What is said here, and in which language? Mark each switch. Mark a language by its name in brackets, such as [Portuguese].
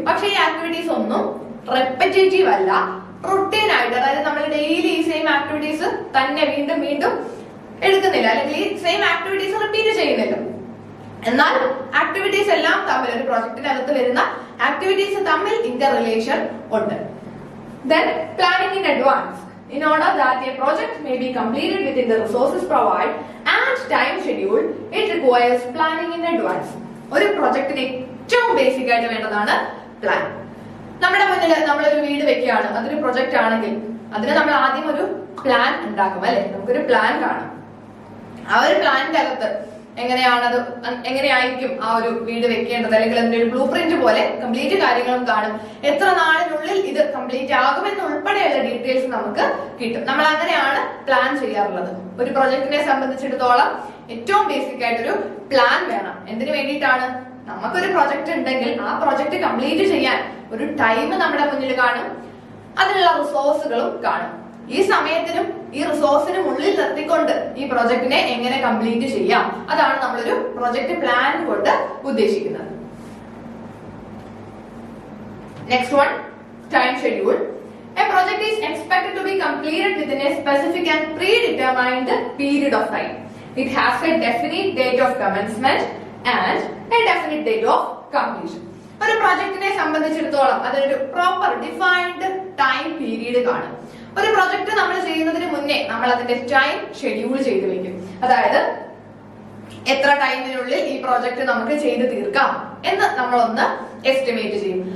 [Malayalam] പക്ഷേ ഈ ആക്ടിവിറ്റീസ് ഒന്നും റെപ്പിറ്റേറ്റീവ് അല്ല, റുട്ടീൻ ആയിട്ട്, അതായത് നമ്മൾ ഡെയിലി ഈ സെയിം ആക്ടിവിറ്റീസ് തന്നെ വീണ്ടും വീണ്ടും എടുക്കുന്നില്ല, അല്ലെങ്കിൽ ഈ സെയിം ആക്ടിവിറ്റീസ് റിപ്പീറ്റ് ചെയ്യുന്നില്ല. എന്നാൽ ആക്ടിവിറ്റീസ് എല്ലാം തമ്മിൽ, ഒരു പ്രോജക്റ്റിനകത്ത് വരുന്ന ആക്ടിവിറ്റീസ് തമ്മിൽ ഇന്റർ റിലേഷൻ ഉണ്ട്. [English] Then planning in advance. In order that a project may be completed within the resources provided and time schedule, it requires planning in advance. [Malayalam] ഒരു പ്രൊജക്ടിന് ഏറ്റവും ബേസിക് ആയിട്ട് വേണ്ടതാണ് പ്ലാൻ. നമ്മുടെ മുന്നിൽ നമ്മളൊരു വീട് വെക്കുകയാണ്, അതൊരു പ്രൊജക്ട് ആണെങ്കിൽ അതിന് നമ്മൾ ആദ്യം ഒരു പ്ലാൻ ഉണ്ടാക്കും അല്ലെ. നമുക്കൊരു പ്ലാൻ കാണാം. ആ ഒരു പ്ലാനിന്റെ അകത്ത് എങ്ങനെയായിരിക്കും ആ ഒരു വീട് വെക്കേണ്ടത്, അല്ലെങ്കിൽ അതിന്റെ ഒരു ബ്ലൂ പ്രിന്റ് പോലെ കംപ്ലീറ്റ് കാര്യങ്ങളും കാണും. എത്ര നാളിനുള്ളിൽ ഇത് കംപ്ലീറ്റ് ആകുമെന്ന് ഉൾപ്പെടെയുള്ള ഡീറ്റെയിൽസ് നമുക്ക് കിട്ടും. നമ്മൾ അങ്ങനെയാണ് പ്ലാൻ ചെയ്യാറുള്ളത്. ഒരു പ്രൊജക്ടിനെ സംബന്ധിച്ചിടത്തോളം ഏറ്റവും ബേസിക് ആയിട്ടൊരു പ്ലാൻ വേണം. എന്തിനു വേണ്ടിയിട്ടാണ്? നമുക്കൊരു പ്രൊജക്ട് ഉണ്ടെങ്കിൽ ആ പ്രൊജക്ട് കംപ്ലീറ്റ് ചെയ്യാൻ ഒരു ടൈം നമ്മുടെ മുന്നിൽ കാണും, അതിനുള്ള റിസോഴ്സുകളും കാണും. ഈ സമയത്തിനും ഈ റിസോഴ്സിനും ഉള്ളിൽ നിർത്തിക്കൊണ്ട് ഈ പ്രൊജക്ടിനെ എങ്ങനെ കംപ്ലീറ്റ് ചെയ്യാം, അതാണ് നമ്മളൊരു പ്രൊജക്ട് പ്ലാൻ കൊണ്ട് ഉദ്ദേശിക്കുന്നത്. [English] Next one, time schedule. A project is expected to be completed within a specific and predetermined period of time. It has a definite date of commencement and a definite date of completion. [Malayalam] ഒരു പ്രൊജക്ടിനെ സംബന്ധിച്ചിടത്തോളം അതിനൊരു proper defined time period കാണും. ഒരു project നമ്മൾ ചെയ്യുന്നതിന് മുന്നേ നമ്മൾ അതിന്റെ ടൈം ഷെഡ്യൂൾ ചെയ്ത് വെക്കും. അതായത് എത്ര ടൈമിനുള്ളിൽ ഈ പ്രോജക്ട് നമുക്ക് ചെയ്ത് തീർക്കാം എന്ന് നമ്മളൊന്ന് എസ്റ്റിമേറ്റ് ചെയ്യും.